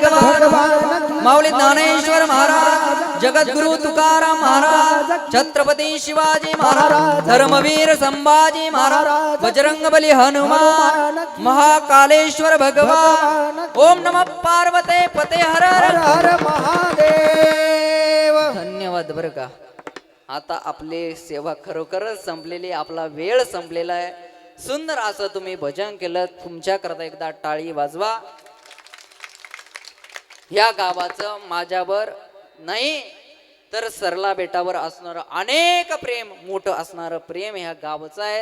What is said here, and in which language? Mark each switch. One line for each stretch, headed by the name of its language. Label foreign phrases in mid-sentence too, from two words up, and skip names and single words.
Marathi: भगवान, माऊली ज्ञानेश्वर महाराज, जगद्गुरु तुकाराम महाराज, छत्रपती शिवाजी महाराज, धर्मवीर संभाजी महाराज, बजरंगबली हनुमान, महाकालेश्वर भगवान.
Sanskrit: ओम नमः पार्वते पते हर हर महादेव.
Marathi: धन्यवाद बरं का. आता आपली सेवा खरोखरच संपलेली, आपला वेळ संपलेला आहे. सुंदर असं तुम्ही भजन केलं. तुमच्याकरता एकदा टाळी वाजवा. या गावाचं माझ्यावर नाही तर सरला बेटावर असणारं अनेक प्रेम, मोठं असणारं प्रेम ह्या गावचं आहे.